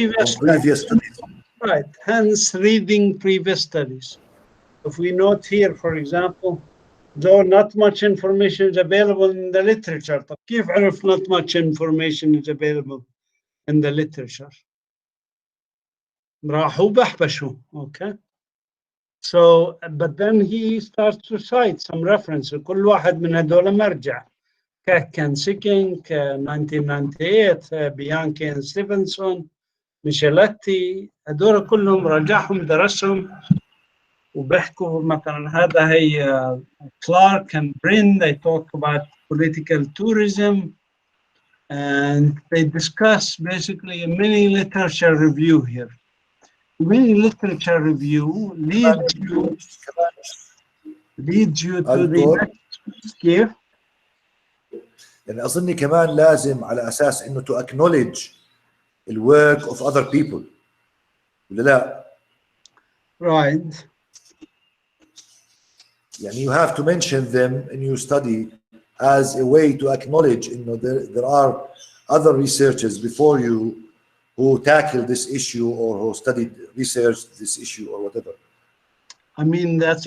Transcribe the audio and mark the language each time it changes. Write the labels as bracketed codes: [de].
[en] studies. Right, hence reading previous studies. If we note here, for example, though not much information is available in the literature, [ar] طب كيف عرف [en] not much information is available in the literature? [ar] راحوا بحبشوا, [en] okay? So, but then he starts to cite some references. [ar] كل واحد من هذول مرجع. [en] كان سيكينج, 1998, Bianchi and Stevenson, ميشيلاتي, [ar] هذول كلهم راجعهم درسهم وبيحكوا مثلا هذا هي [en] Clark and Brin, they talk about political tourism and they discuss basically a mini literature review here. Mini literature review leads you to the next. [ar] يعني أظني كمان لازم على أساس إنه [en] to acknowledge the work of other people [ar] ولا لا؟ [en] Right. يعني you have to mention them in your study as a way to acknowledge there are other researchers before you who tackled this issue or who researched this issue or whatever. I mean, that's